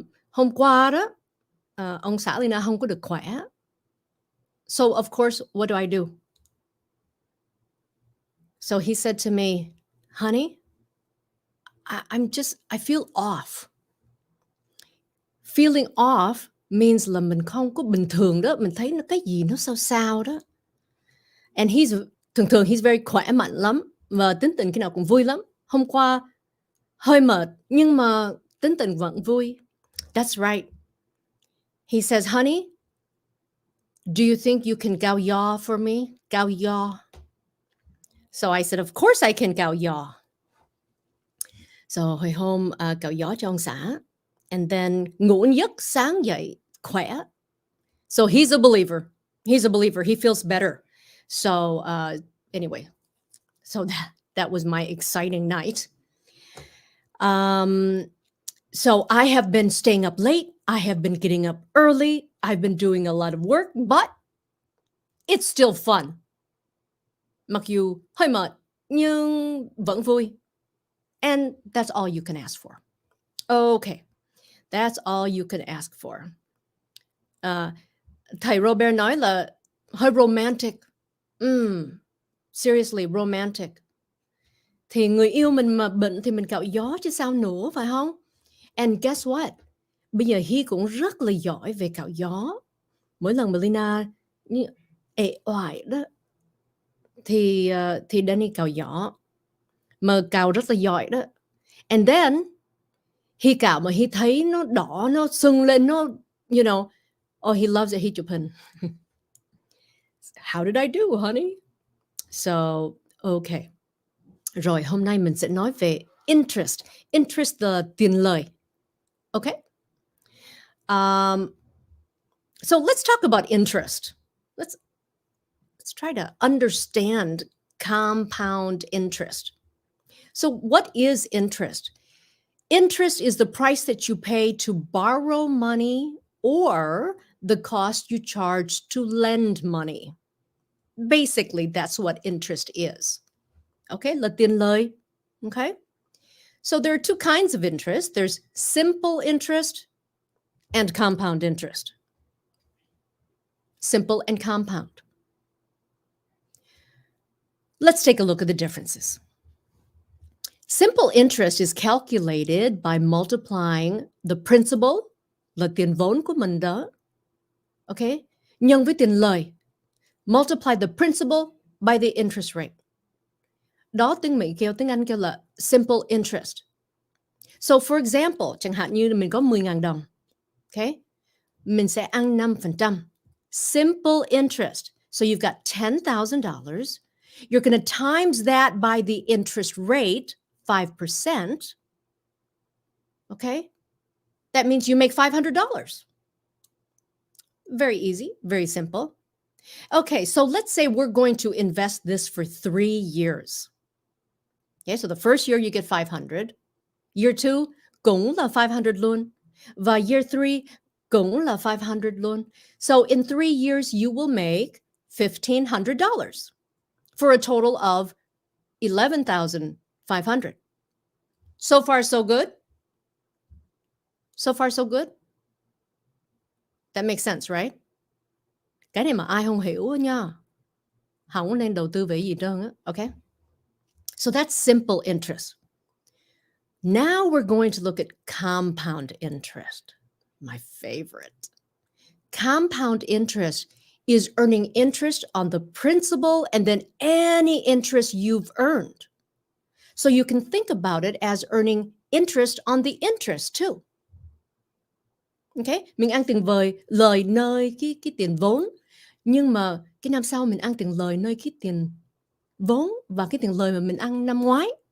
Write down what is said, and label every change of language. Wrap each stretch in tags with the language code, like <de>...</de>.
<vi>Hôm qua đó, ông xã Leyna không có được khỏe.</vi> <en>So of course, what do I do? So he said to me, honey, I feel off. Feeling off means</en> <vi>là mình không có bình thường đó. Mình thấy nó cái gì nó sao đó. And thường</vi> <en>he's very</en> <vi>khỏe mạnh lắm. Và tính tình khi nào cũng vui lắm. Hôm qua hơi mệt, nhưng mà tính tình vẫn vui.</vi> <en>That's right. He says, honey, do you think you can gao yaw for me? Gao yaw. So I said, of course I can gao yaw.</en> <vi>So hồi hôm gao yaw cho ông xã.</vi> <en>And then</en> <vi>ngủ giấc sáng dậy khỏe.</vi> <en>So he's a believer. He's a believer. He feels better. So anyway, so that was my exciting night. So I have been staying up late. I have been getting up early. I've been doing a lot of work, but it's still fun.</en> <vi>Mặc dù hơi mệt, nhưng vẫn vui.</vi> <en>And that's all you can ask for. Okay. That's all you can ask for.</en> <vi>Thầy Robert nói là hơi romantic.</vi> <en>Seriously, romantic.</en> <vi>Thì người yêu mình mà bệnh thì mình cạo gió chứ sao nữa, phải không?</vi> <en>And guess what?</en> <vi>Bây giờ Hy cũng rất là giỏi về cạo gió. Mỗi lần mà Leyna ệ oải đó thì Danny cạo gió. Mà cạo rất là giỏi đó.</vi> <en>And then</en> <vi>Hy cạo mà Hy thấy nó đỏ, nó sưng lên, nó,</vi> <en>you know, oh, he loves it,</en> <vi>Hy chụp hình.</vi> <en>How did I do, honey? So, okay.</en> <vi>Rồi, hôm nay mình sẽ nói về interest. Interest là tiền lời. Okay?</vi> <en>So let's talk about interest. Let's try to understand compound interest. So what is interest? Interest is the price that you pay to borrow money or the cost you charge to lend money. Basically, that's what interest is. Okay,</en> <vi>là tiền lời.</vi> <en>Okay? So there are two kinds of interest. There's simple interest and compound interest. Simple and compound. Let's take a look at the differences. Simple interest is calculated by multiplying the principal,</en> <vi>là tiền vốn của mình đó, okay, nhân với tiền lời.</vi> <en>Multiply the principal by the interest rate.</en> <vi>Đó tiếng Mỹ kêu, tiếng Anh kêu là simple interest. So for example, chẳng hạn như mình có 10.000 đồng, okay, mình sẽ ăn 5%.</vi> <en>Simple interest. So you've got $10,000. You're going to times that by the interest rate, 5%. Okay? That means you make $500. Very easy, very simple. Okay, so let's say we're going to invest this for 3 years. Okay, so the first year you get 500. Year 2</en> <vi>cũng là 500 luôn. Và</vi> <en>year 3</en> <vi>cũng là 500 luôn.</vi> <en>So in 3 years you will make $1,500 for a total of $11,500. So far, so good? So far, so good? That makes sense, right?</en> <vi>Cái này mà ai không hiểu nha, không nên đầu tư về gì trơn á.</vi> <en>Okay? So that's simple interest. Now we're going to look at compound interest, my favorite. Compound interest is earning interest on the principal and then any interest you've earned. So you can think about it as earning interest on the interest too. Okay?</en> <vi>Mình ăn tiền lời nơi cái tiền vốn. Nhưng mà cái năm sau mình ăn tiền lời nơi cái tiền vốn và cái tiền lời mà mình ăn năm ngoái.</vi>